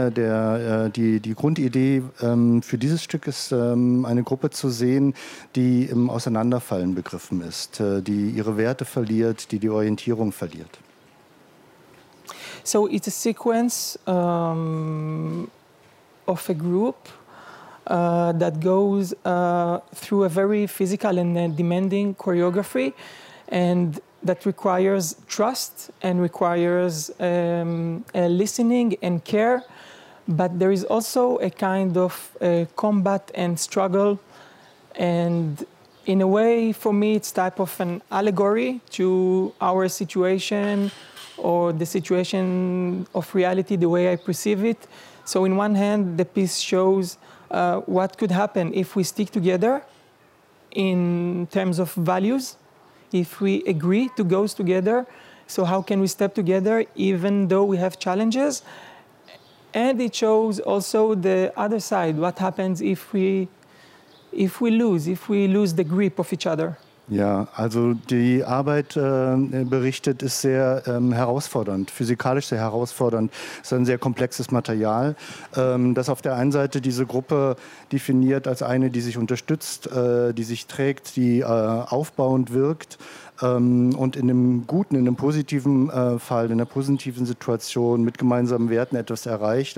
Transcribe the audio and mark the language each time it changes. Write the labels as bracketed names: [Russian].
[German] Die Grundidee für dieses Stück ist, eine Gruppe zu sehen, die im Auseinanderfallen begriffen ist, die ihre Werte verliert, die die Orientierung verliert. [English] So it's a sequence of a group that goes through a very physical and demanding choreography, and that requires trust and requires listening and care. But there is also a kind of combat and struggle. And in a way, for me, it's type of an allegory to our situation or the situation of reality, the way I perceive it. So in one hand, the piece shows what could happen if we stick together in terms of values, if we agree to go together. So how can we step together even though we have challenges? And it shows also the other side, what happens if we lose the grip of each other. [German] Ja, also die Arbeit berichtet ist sehr herausfordernd, physikalisch sehr herausfordernd. Es ist ein sehr komplexes Material, das auf der einen Seite diese Gruppe definiert als eine, die sich unterstützt, die sich trägt, die aufbauend wirkt und in einem guten, in einem positiven Fall, in einer positiven Situation mit gemeinsamen Werten etwas erreicht.